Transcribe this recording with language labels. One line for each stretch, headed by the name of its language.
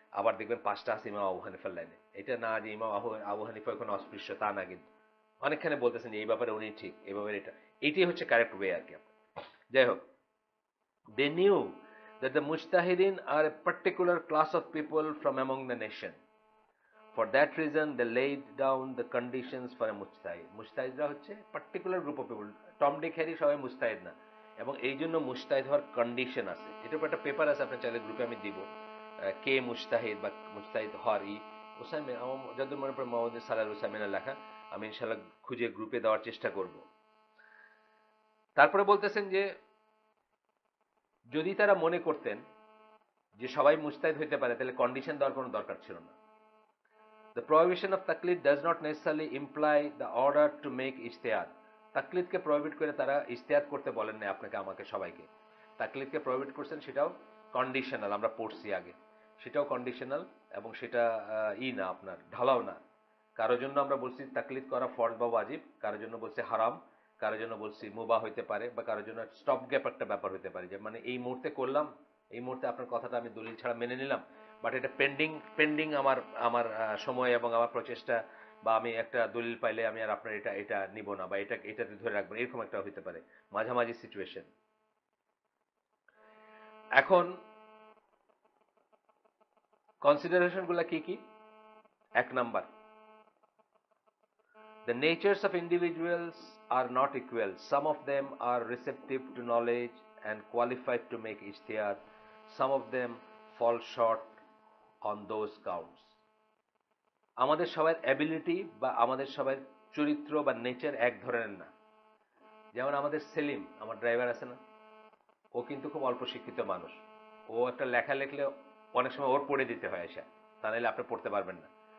Bangla: আবার দেখবেন 5টা আছে ইমাম আবু হানিফার লাইনে। এটা না যে ইমাম আবু হানিফা কোনো অস্পৃশ্য, তা না কিন্তু। অনেকখানে বলতেছেন যে এই ব্যাপারে উনি ঠিক, এই ব্যাপারে এটা, এইটাই হচ্ছে কারেক্ট ওয়ে আর কি। যাই হোক,
English: they knew that the mujtahideen are a particular class of people from among the nation For that reason, they laid down the conditions for a mujtahid.
Bangla: মুজতাহিদরা হচ্ছে
English: particular group of people,
Bangla: Tom Dick Harry সবাই মুজতাহিদ না, এবং এই জন্য মুজতাহিদ হওয়ার condition আছে। এটার উপর একটা পেপার আছে, আপনার চাইলে গ্রুপে আমি দিব, কে মুজতাহিদ বা মুজতাহিদ হওয়ার ওসাইমিন, আমার যতদূর মনে পড়ে মোহাম্মদ সালাল ওসাইমিনের লেখা, আমি ইনশাল্লাহ খুঁজে গ্রুপে দেওয়ার চেষ্টা করব। তারপরে বলতেছেন যে যদি তারা মনে করতেন যে সবাই মুজতাহিদ হইতে পারে, তাহলে কন্ডিশন দেওয়ার কোনো দরকার ছিল না।
English: The prohibition of taqlid does not necessarily imply the order to make ijtihad.
Bangla: তাকলিদকে prohibit করে তারা ইজতিহাদ করতে বলেন না আপনাকে, আমাকে, সবাইকে। তাকলিদকে প্রহিবিট করছেন, সেটাও কন্ডিশনাল, আমরা পড়ছি আগে, সেটাও কন্ডিশনাল, এবং সেটা না, আপনার ঢালাও না। কারোর জন্য আমরা বলছি তাকলিদ করা ফরজ বা ওয়াজিব, কারোর জন্য বলছি হারাম, কারোর জন্য বলছি মুবাহ হইতে পারে, বা কারোর জন্য স্টপ গ্যাপ একটা ব্যাপার হইতে পারে, যে মানে এই মুহূর্তে করলাম, এই মুহূর্তে আপনার কথাটা আমি দলিল ছাড়া মেনে নিলাম, বাট এটা পেন্ডিং আমার আমার সময় এবং আমার প্রচেষ্টা, বা আমি একটা দলিল পাইলে আমি আর আপনার এটা নিব না, বা এটাতে ধরে রাখবো, এরকম একটা হইতে পারে মাঝামাঝি সিচুয়েশন। এখন কনসিডারেশন গুলা কি কি? এক number,
English: the natures of individuals are not equal. Some of them are receptive to knowledge and qualified to make ijtihad. Some of them fall short on those counts.
Bangla: আমাদের সবার অ্যাবিলিটি বা আমাদের সবার চরিত্র বা নেচার এক ধরনের না। যেমন আমাদের সেলিম, আমার ড্রাইভার আছে না, ও কিন্তু খুব অল্প শিক্ষিত মানুষ। ও একটা লেখা লিখলে অনেক সময় ওর পড়ে দিতে হয় এসে, তা নাহলে আপনি পড়তে পারবেন না।